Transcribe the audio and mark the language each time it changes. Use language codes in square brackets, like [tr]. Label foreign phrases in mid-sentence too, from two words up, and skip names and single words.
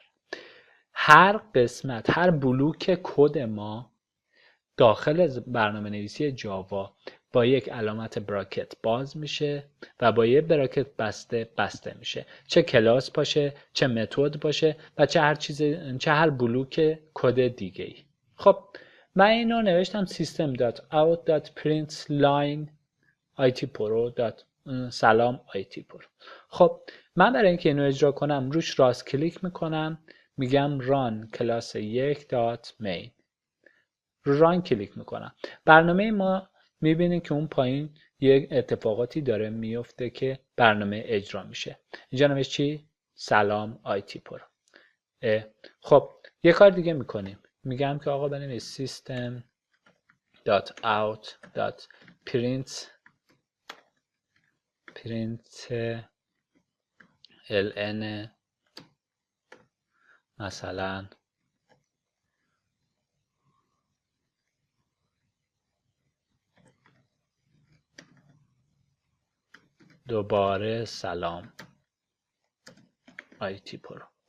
[fa] هر قسمت، هر بلوک کد ما داخل برنامه نویسی جاوا با یک علامت براکت باز میشه و با یک براکت بسته میشه، چه کلاس باشه، چه متد باشه و چه هر بلوک کد دیگه ای. خب من اینو نوشتم system.out.println سلام آیتی پرو. خب من برای اینکه اینو اجرا کنم روش راست کلیک میکنم، میگم run کلاس 1.main، رو ران کلیک میکنم. برنامه ما میبینید که اون پایین یک اتفاقاتی داره میفته که برنامه اجرا میشه. اینجا نوشته چی؟ سلام آیتی پرو. خب یه کار دیگه میکنیم، میگم که آقا بنویس system.out.println مثلا دوباره سلام آیتی پرو.